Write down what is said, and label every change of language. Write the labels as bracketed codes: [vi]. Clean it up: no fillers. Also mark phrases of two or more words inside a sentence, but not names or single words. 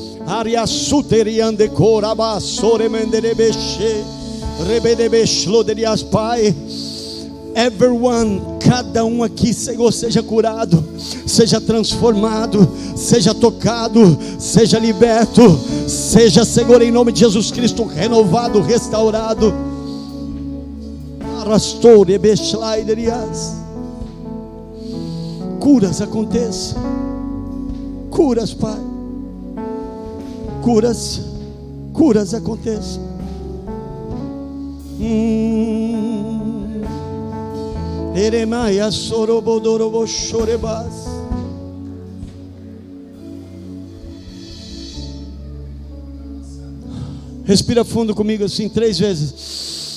[pt] Pai, everyone, cada um aqui, Senhor, seja curado, seja transformado, seja tocado, seja liberto, Seja, Senhor, em nome de Jesus Cristo, renovado, restaurado. Curas aconteçam. Curas, Pai. Curas aconteçam. Eremaia sorobodorobo chorebas. Respira fundo comigo assim 3 vezes.